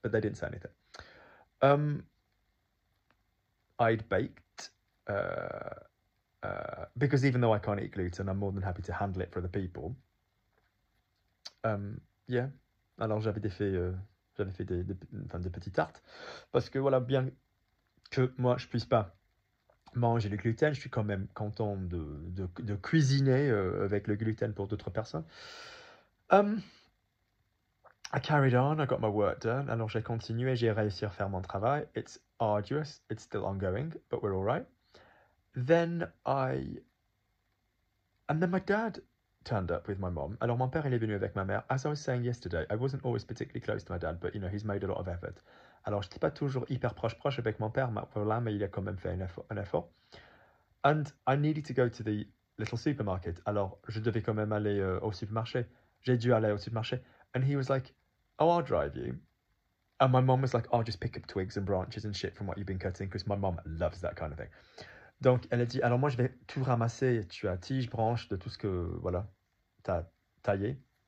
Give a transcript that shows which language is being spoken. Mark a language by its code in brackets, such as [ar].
[en] But they didn't say anything. I'd baked, because even though I can't eat gluten, I'm more than happy to handle it for other people. Yeah. [fr] Alors j'avais fait des petites tartes, parce que voilà, bien que moi je puisse pas manger le gluten, je suis quand même content de cuisiner avec le gluten pour d'autres personnes. [en] I carried on, I got my work done, [fr] alors j'ai continué, j'ai réussi à faire mon travail. [en] It's arduous, it's still ongoing, but we're all right. And then my dad turned up with my mom. [fr] Alors mon père il est venu avec ma mère. [en] As I was saying yesterday, I wasn't always particularly close to my dad, but you know, he's made a lot of effort. [fr] Alors j'étais pas toujours hyper proche avec mon père, mais voilà, mais il a quand même fait un effort. [en] And I needed to go to the little supermarket. [fr] Alors je devais quand même aller au supermarché. J'ai dû aller au supermarché. [en] And he was like, oh, I'll drive you. And my mom was like, I'll just pick up twigs and branches and shit from what you've been cutting, because my mom loves that kind of thing. [fr] Donc, elle a dit, alors moi, je vais tout ramasser. Tu as tige, branche, de tout ce que, voilà, t'as taillé.